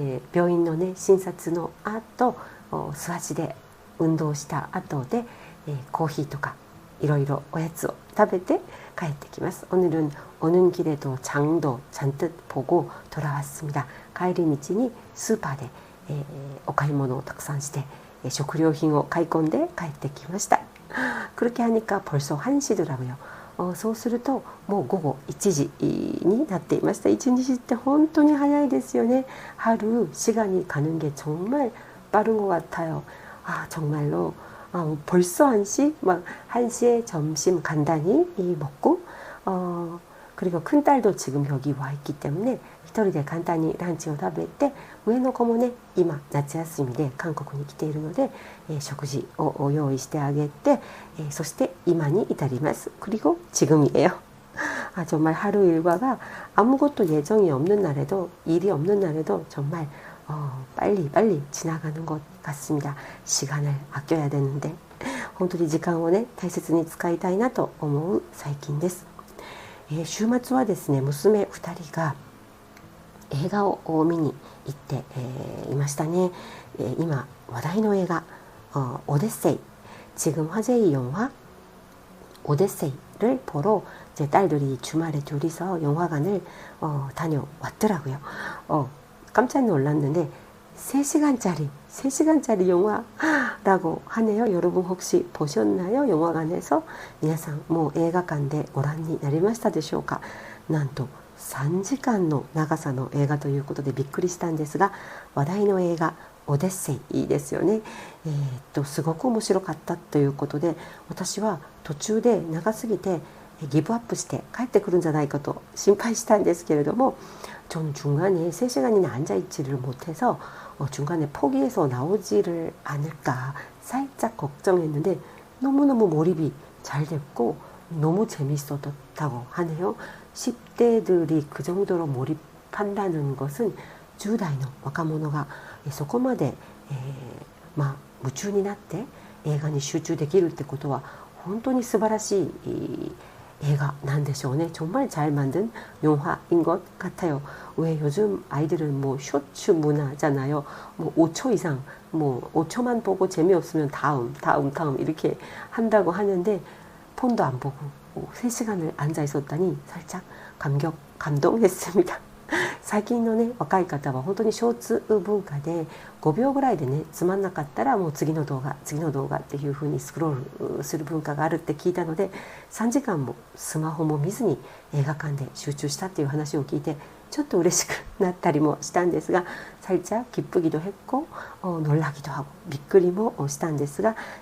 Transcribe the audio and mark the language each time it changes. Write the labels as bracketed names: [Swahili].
[Japanese] 病院のね診察の後素足で運動した後でコーヒーとかいろいろおやつを食べて帰ってきます。 [Korean] 오늘은 오는 길에도 장도 잔뜩 보고 돌아왔습니다. [Japanese] 帰り道にスーパーでお買い物をたくさんして食料品を買い込んで帰ってきました。 [Korean] 그렇게 하니까 벌써 1시더라고요. [Japanese] そうするともう午後1時になっていました。 1日って本当に早いですよね。 [Korean] 하루 시간이 가는 게 정말 빠른 것 같아요. 정말로 벌써 1시? 막 1시에 점심 간단히 먹고 그리고 큰딸도 지금 여기 와 있기 때문에 [Japanese] 一人で簡単にランチを食べて、上の子もね今夏休みで韓国に来ているので、食事を用意してあげて、そして今に至ります。 [Korean] 그리고 지금이에요. 정말 하루 일과가 아무것도 예정이 없는 날에도 일이 없는 날에도 정말 빨리 지나가는 것 같습니다. 시간을 아껴야 되는데 [Japanese] 本当に時間をね大切に使いたいなと思う最近です。週末はですね娘2人が映画を見に行っていましたね。今話題の映画 [Korean] 오데세이 지금 화제의 영화 오데세이를 보러 제 딸들이 주말에 둘이서 영화관을 다녀왔더라고요. 깜짝 놀랐는데 3시간짜리 영화라고 하네요. 여러분 혹시 보셨나요? 영화관에서 [Japanese] 皆さんもう映画館でご覧になりましたでしょうか。なんと3時間の長さの映画ということでびっくりしたんですが、話題の映画オデッセイですよね。すごく面白かったということで、私は途中で長すぎてギブアップして帰ってくるんじゃないかと心配したんですけれども、 [Korean] 전 중간에 3시간이나 앉아있지를 못해서 중간에 포기해서 나오지를 않을까 살짝 걱정했는데 너무너무 몰입이 잘 됐고 너무 재밌었다고 하네요. 10대들이 그 정도로 몰입한다는 것은 [Japanese] 10代の若者がそこまで夢中になって映画に集中できるってことは本当に素晴らしい映画なんでしょうね。 [Korean] 정말 잘 만든 영화인 것 같아요. 왜 요즘 아이들은 뭐 쇼츠 문화잖아요. 뭐 5초 이상, 뭐 5초만 보고 재미없으면 다음 이렇게 한다고 하는데 폰도 안 보고 3시간을 앉아 있었다니 살짝 감동했습니다. [Japanese] 最近のね若い方は本当にショーツ文化で5秒ぐらいでねつまんなかったらもう次の動画っていう風にスクロールする文化があるって聞いたので、3時間もスマホも見ずに映画館で集中したっていう話を聞いてちょっと嬉しくなったりもしたんですが、 [Korean] 살짝 기쁘기도 했고 놀라기도 하고 [Japanese] びっくりもしたんですが、